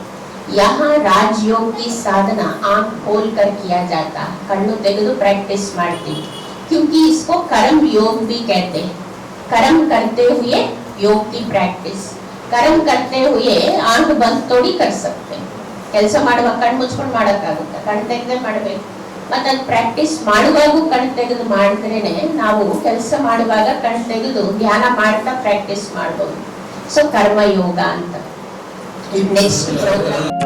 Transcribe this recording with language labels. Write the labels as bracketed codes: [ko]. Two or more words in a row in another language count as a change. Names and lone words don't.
[hi] यहाँ राजयोग की साधना आंख खोल कर किया जाता है, [kn] ಕಣ್ಣು ತೆಗೆದು ಪ್ರಾಕ್ಟೀಸ್ ಮಾಡ್ತೀವಿ। [hi] क्योंकि इसको कर्म योग भी कहते हैं। कर्म करते हुए योग की प्रैक्टिस, कर्म करते हुए आंख बंद थोड़ी कर सकते हैं। [kn] ಕೆಲಸ ಮಾಡುವಾಗ ಕಣ್ಣು ಮುಚ್ಕೊಂಡು ಮಾಡೋಕ್ಕಾಗುತ್ತೆ? ಕಣ್ಣು ತೆಗೆದೇ ಮಾಡಬೇಕು. ಮತ್ತೆ ಅದು ಪ್ರಾಕ್ಟೀಸ್ ಮಾಡುವಾಗೂ ಕಣ್ಣು ತೆಗೆದು ಮಾಡಿದ್ರೇನೆ ನಾವು ಕೆಲಸ ಮಾಡುವಾಗ ಕಣ್ಣು ತೆಗೆದು ಧ್ಯಾನ ಮಾಡ್ತಾ ಪ್ರಾಕ್ಟೀಸ್ ಮಾಡ್ಬೋದು. ಸೊ ಕರ್ಮ ಯೋಗ ಅಂತ. [en] next program